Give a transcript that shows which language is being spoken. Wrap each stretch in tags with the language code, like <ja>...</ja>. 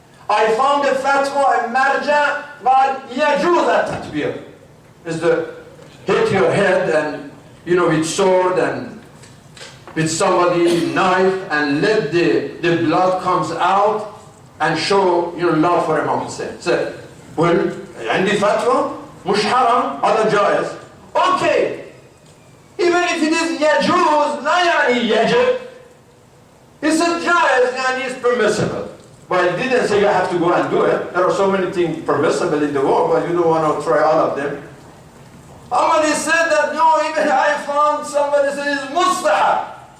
<en>I found a fatwa in Marja, but</en> <ar>yajuz tatbir.</ar> <en>Is the hit your head and, you know, with sword and with somebody knife and let the blood comes out and show, you know, love for Imam Hussein. So, well,</en> <ar>عندي fatwa, مش حرام, هذا جائز.</ar> <en>Okay, even if it is يجوز,</en> <ar>لا يعني يجب.</ar> <en>He said jaiz, yani it's permissible. But it didn't say you have to go and do it. There are so many things permissible in the world, but you don't want to try all of them. Somebody said that, no, even I found somebody said it's mustahab.</en>